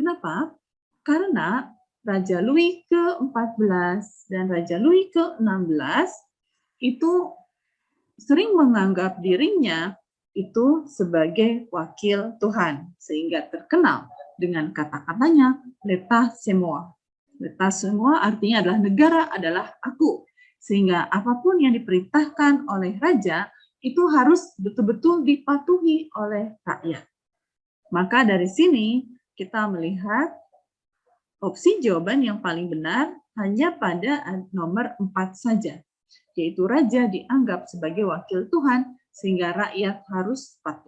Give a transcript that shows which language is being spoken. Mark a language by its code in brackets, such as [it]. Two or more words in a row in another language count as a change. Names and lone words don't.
[id] Kenapa? Karena Raja Louis ke-14 dan Raja Louis ke-16 itu sering menganggap dirinya itu sebagai wakil Tuhan, sehingga terkenal dengan kata-katanya [fr] "L'État c'est moi". L'État c'est moi [id] artinya adalah negara adalah aku. Sehingga apapun yang diperintahkan oleh raja itu harus betul-betul dipatuhi oleh rakyat. Maka dari sini kita melihat opsi jawaban yang paling benar hanya pada nomor 4 saja, yaitu raja dianggap sebagai wakil Tuhan sehingga rakyat harus patuh.